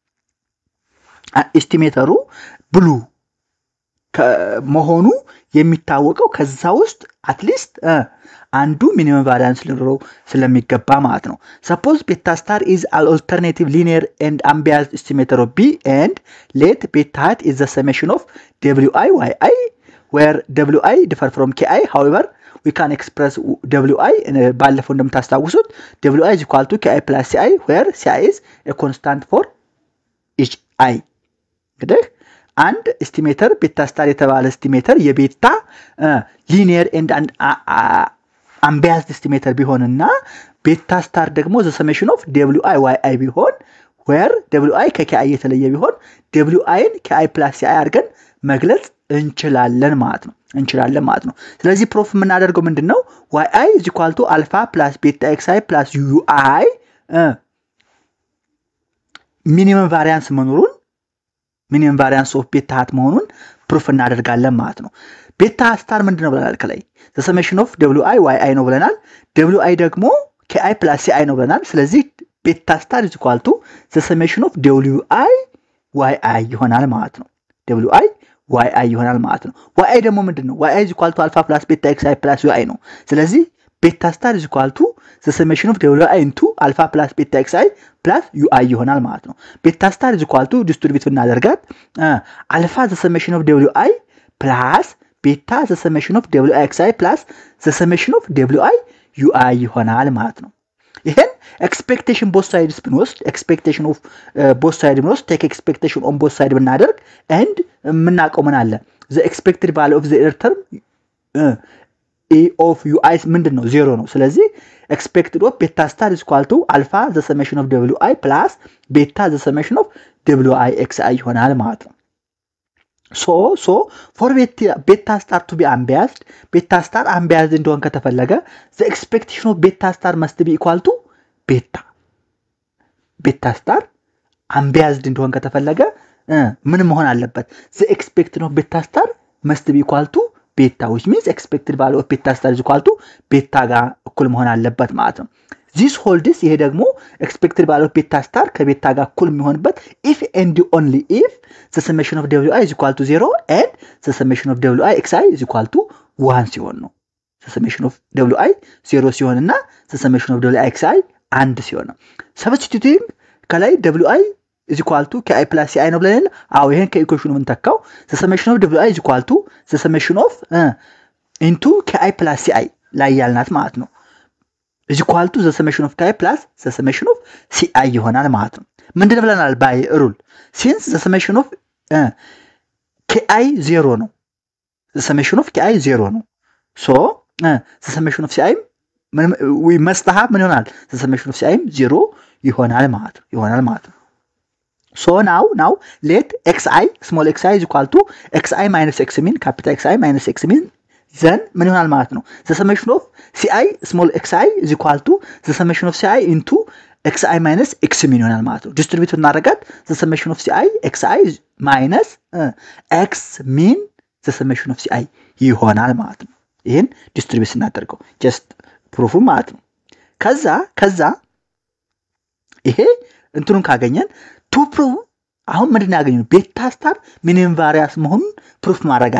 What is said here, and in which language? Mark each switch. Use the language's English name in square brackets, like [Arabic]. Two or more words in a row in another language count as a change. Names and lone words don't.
[Amharic] ኤስቲሜተሩ ብሉ መሆኑ የሚታወቀው ከዛ ውስጥ አትሊስት አንዱ [English] minimum variance [Amharic] ሊኖረው ስለሚገባ ማለት ነው። [English] suppose beta star is an alternative linear and unbiased estimator of B and let beta hat is the summation of WI YI where WI differ from KI. however we can express WI [Amharic] ባለፈው እንደምታስታውሱት [English] WI is equal to KI plus CI where CI is a constant for each I. [Amharic] እንግዲህ አንድ [English] estimator beta star [Amharic] የተባለ ኤስቲሜተር የቤታ [English] linear and unbiased estimator [Amharic] ቢሆንና [English] beta star [Amharic] ደግሞ [English] the summation of WI YI [Amharic] ቢሆን [English] where WI [Amharic] ከKI የተለየ ቢሆን WIን [English] KI plus CI [Amharic] አድርገን መግለጽ እንችላለን ማለት ነው። ስለዚህ ፕሩፍ የምናደርገው ምንድነው? [English] YI is equal to alpha plus beta xi plus UI minimum variance መኖሩን minimum variance of beta hat [Amharic] መሆኑን ፕሩፍ እናደርጋለን ማለት ነው። [English] beta star [Amharic] ምንድነው ብለናል? ከላይ [English] the summation of WI YI [Amharic] ነው ብለናል። WI ደግሞ [English] KI plus CI [Amharic] ነው ብለናል። ስለዚህ [English] beta star is equal to the summation of WI YI [Amharic] ይሆናል ማለት ነው። WI YI ይሆናል ማለት ነው። YI ደግሞ ምንድነው? [English] YI is equal to alpha plus beta xi plus UI [Amharic] ነው። ስለዚህ [English] beta star is equal to the summation of WI into alpha plus beta xi plus UI [Amharic] ይሆናል ማለት ነው። [English] beta star is equal to distribute ብናደርጋት alpha the summation of WI plus beta the summation of WI xi plus the summation of WI UI [Amharic] ይሆናል ማለት ነው። ይሄን [English] expectation both sides ብንወስድ expectation of both sides ብንወስድ take expectation on both sides ብናደርግ and [Amharic] ምናቀው ምን አለ? [English] the expected value of the error term A of UI ምንድነው? 0 [Amharic] ነው። ስለዚህ [English] expected of beta star is equal to alpha the summation of WI plus beta the summation of WI xi [Amharic] ይሆናል ማለት ነው። [English] so for beta star to be unbiased, beta star unbiased [Amharic] እንደሆነ ከተፈለገ [English] the expectation of beta star must be equal to beta star unbiased [Amharic] እንደሆነ ከተፈለገ ምን መሆን አለበት? [English] the expectation of beta star must be equal to beta, which means expected value of beta star is equal to beta [Amharic] ጋር እኩል መሆን አለበት ማለት ነው። [English] this holds [Amharic] ይሄ ደግሞ [English] expected value of beta star [Amharic] ከቤታ ጋር እኩል የሚሆንበት [English] if and only if the summation of WI is equal to 0 and the summation of WI xi is equal to 1 [Amharic] ሲሆን ነው። [English] the summation of WI 0 ሲሆንና the summation of WI xi 1 [Amharic] ሲሆን ነው። [English] substituting ከላይ WI is equal to KI plus CI [Amharic] ነው ብለን ይሄን ከኢኩዌሽኑ ምን ተካው? [English] the summation of WI is equal to the summation of into KI plus CI [Amharic] ላይ ያልናት ማለት ነው [English] is equal to the summation of KI plus the summation of CI [Amharic] ይሆናል ማለት ነው። ምንድነው ብለናል? [English] by rule since the summation of KI 0 ነው the summation of KI 0 ነው so the summation of CI we must have [Amharic] ምን ይሆናል? [English] the summation of CI 0 [Amharic] ይሆናል ማለት ነው። [English] So now let xi small xi is equal to xi minus x min capital Xi minus x min then [Amharic] ምን ይሆናል ማለት ነው? [English] the summation of ci small xi is equal to the summation of ci into xi minus x min [Amharic] ይሆናል ማለት ነው። ዲስትሪቢዩት እናደርጋት [English] the summation of ci xi minus x min the summation of ci [Amharic] ይሆናል ማለት ነው። ይሄን ዲስትሪቢዩት እናደርገው just proof ማለት ነው። ከዛ ይሄ እንትኑን ካገኘን to prove አሁን ምንድነው ያገኘው [English] beta star minimum variance [Amharic] መሆኑን ፕሩፍ ማድረግ